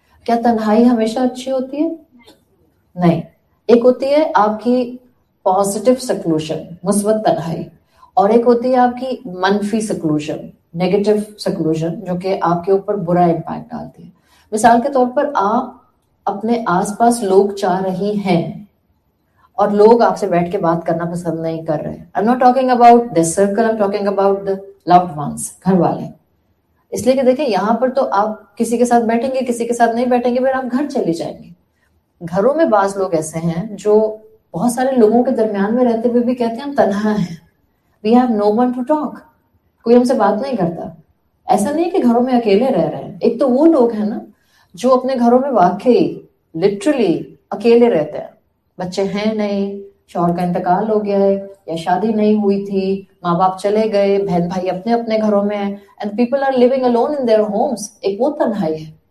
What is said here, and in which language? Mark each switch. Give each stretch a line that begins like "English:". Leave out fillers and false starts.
Urdu: کیا تنہائی ہمیشہ اچھی ہوتی ہے؟ نہیں. ایک ہوتی ہے آپ کی پازیٹیو سیکلوژن، مثبت تنہائی، اور ایک ہوتی ہے آپ کی منفی سیکلوژن، نیگیٹو سیکلوژن، جو کہ آپ کے اوپر برا امپیکٹ ڈالتی ہے. مثال کے طور پر آپ اپنے آس پاس لوگ چاہ رہی ہیں اور لوگ آپ سے بیٹھ کے بات کرنا پسند نہیں کر رہے.
English: I'm not talking about this circle, I'm talking about the loved ones،
Urdu: گھر والے. اس لیے کہ دیکھیں یہاں پر تو آپ کسی کے ساتھ بیٹھیں گے، کسی کے ساتھ نہیں بیٹھیں گے، پھر آپ گھر چلی جائیں گے. گھروں میں بعض لوگ ایسے ہیں جو بہت سارے لوگوں کے درمیان میں رہتے ہوئے بھی کہتے ہیں ہم تنہا ہیں،
English: we have no one to talk،
Urdu: کوئی ہم سے بات نہیں کرتا. ایسا نہیں کہ گھروں میں اکیلے رہ رہے ہیں. ایک تو وہ لوگ ہیں نا جو اپنے گھروں میں واقعی لٹرلی اکیلے رہتے ہیں، بچے ہیں نہیں، شوہر کا انتقال ہو گیا ہے یا شادی نہیں ہوئی تھی، ماں باپ چلے گئے، بہن بھائی اپنے اپنے گھروں میں ہیں،
English: and people are living alone in their homes.
Urdu: ایک وہ تنہائی ہے.